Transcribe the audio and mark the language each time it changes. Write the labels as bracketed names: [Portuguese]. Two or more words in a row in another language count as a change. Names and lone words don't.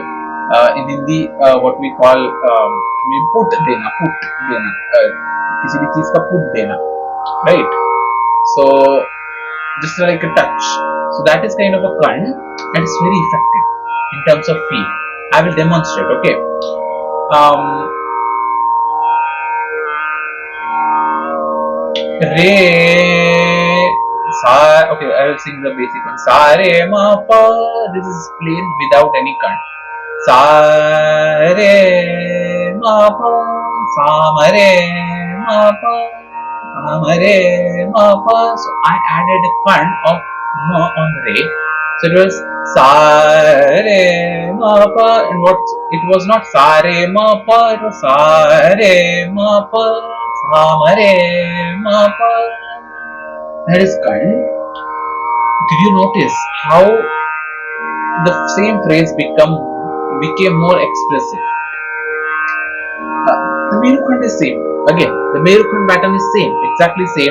[English] In Hindi, what we call [Hindi] पुट देना, किसी भी चीज का पुट देना, [English] right? So just like a touch. So that is kind of a kan, and it's very effective. in terms of feel. I will demonstrate. Okay. Re sa. Okay, I will sing the basic one. Sa re ma pa. This is plain without any kan. Sa re ma pa. Sa ma re ma pa. Sa ma re ma pa. So I added a kan of ma on re. So it was sa re ma pa, and what it was not sa re ma pa, it was sa re ma pa, sa ma re ma pa. That is kind. Did you notice how the same phrase became more expressive? The Merukhand is same. Again, the Merukhand pattern is same, exactly same.